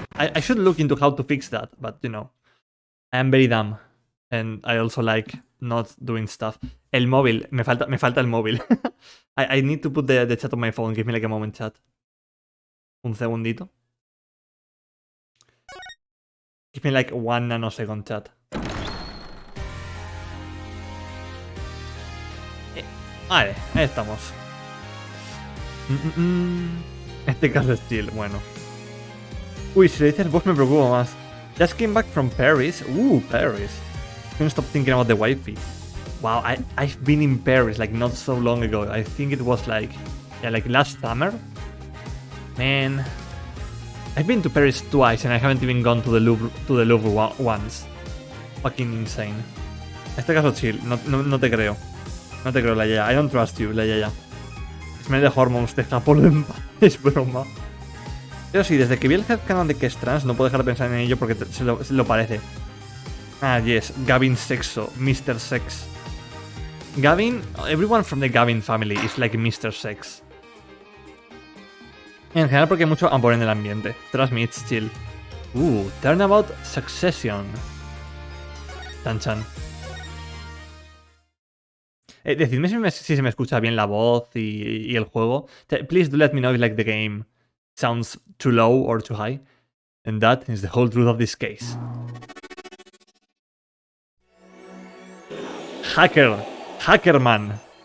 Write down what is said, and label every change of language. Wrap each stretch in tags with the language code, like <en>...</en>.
<en>I should look into how to fix that, but you know, I am very dumb. And I also like not doing stuff.</en> <es>El móvil, me falta el móvil.</es> <en>I need to put the chat on my phone. Give me like a moment, chat.</en> <es>Un segundito.</es> <en>Give me like 1 nanosecond, chat.</en> <es>Vale, ahí estamos. Este caso es chill, bueno. Uy, si le dices vos me preocupo más.</es> <en>Just came back from Paris. Paris. Can't stop thinking about the wifey. Wow, I've been in Paris like not so long ago. I think it was like last summer. Man, I've been to Paris twice and I haven't even gone to the Louvre once. Fucking insane.</en> <es>Este caso chill, no te creo. No te creo, la Yaya.</es> <en>I don't trust you,</en> <es>la Yaya.</es> <en>Smell the hormones,</en> <es>deja por en paz. Es broma. Pero sí, desde que vi el headcanon de que es trans, no puedo dejar de pensar en ello porque se lo parece.</es> <en>Yes, Gavin Sexo, Mr. Sex. Gavin, everyone from the Gavin family is like Mr. Sex.</en> <es>En general porque hay mucho amor en el ambiente.</es> <en>Trust me, it's chill.</en> <es>Turnabout Succession. Chan. Decidme si se me escucha bien la voz y el juego.</es> <en>Please do let me know if like the game sounds too low or too high. And that is the whole truth of this case. Hackerman.</en>